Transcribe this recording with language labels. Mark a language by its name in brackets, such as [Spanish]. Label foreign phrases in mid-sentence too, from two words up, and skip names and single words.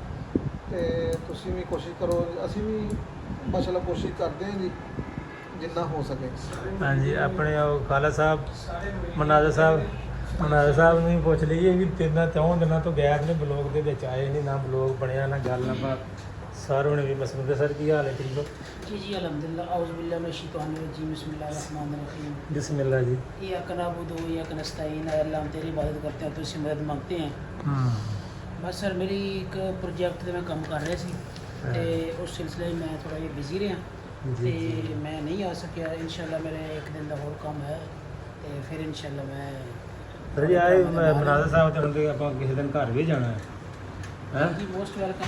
[Punjabi] ਤੇ ਤੁਸੀਂ ਵੀ ਕੋਸ਼ਿਸ਼ ਕਰੋ, ਅਸੀਂ ਵੀ ਮਾਸ਼ਾਅੱਲਾ ਕੋਸ਼ਿਸ਼ ਕਰਦੇ ਹਾਂ ਜੀ ਜਿੰਨਾ ਹੋ ਸਕੇ। ਹਾਂਜੀ, ਆਪਣੇ ਉਹ ਖਾਲਦ ਸਾਹਿਬ, ਮਨਾਜ਼ਰ ਸਾਹਿਬ ਨੂੰ ਵੀ ਪੁੱਛ ਲਈਏ ਵੀ 3-4 ਦਿਨਾਂ ਤੋਂ ਗੈਪ ਨੇ, ਬਲੌਗ ਦੇ ਵਿੱਚ ਆਏ ਨਹੀਂ, ਨਾ ਬਲੌਗ ਬਣਿਆ ਨਾ ਗੱਲ ਨਾ ਬਾਤ। ਸਰ ਹੁਣ ਵੀ ਮਸਰੂਫ। ਸਰ ਕੀ ਹਾਲ ਹੈ? ਠੀਕ ਹੋ [Arabic] जी الحمد لله أعوذ بالله من الشيطان الرجيم بسم الله الرحمن الرحيم. बिस्मिल्लाह जी। إياك نعبد وإياك نستعين. [Urdu] اللہ ہم تیری عبادت کرتے ہیں، تجھ سے مدد مانگتے ہیں. بس سر میری ایک پروجیکٹ [Punjabi] ਤੇ ਮੈਂ ਕੰਮ ਕਰ ਰਿਹਾ ਸੀ, ਤੇ ਉਸ ਸਿਲਸਿਲੇ ਮੈਂ ਥੋੜਾ ਜਿਹਾ ਬਿਜ਼ੀ ਰਿਹਾ ਤੇ ਮੈਂ ਨਹੀਂ ਆ ਸਕਿਆ। ਇਨਸ਼ਾਅੱਲਾ ਮੇਰੇ ਇੱਕ ਦਿਨ ਦਾ ਹੋਰ ਕੰਮ ਹੈ ਤੇ ਫਿਰ ਇਨਸ਼ਾਅੱਲਾ ਮੈਂ ਸਰ ਜੀ ਆਏ ਮਨਾਜ਼ਰ ਸਾਹਿਬ ਤੇ ਹੁੰਦੇ ਆਪਾਂ ਕਿਸੇ ਦਿਨ ਘਰ ਵੀ ਜਾਣਾ ਹੈ ਜੀ [English] most welcome.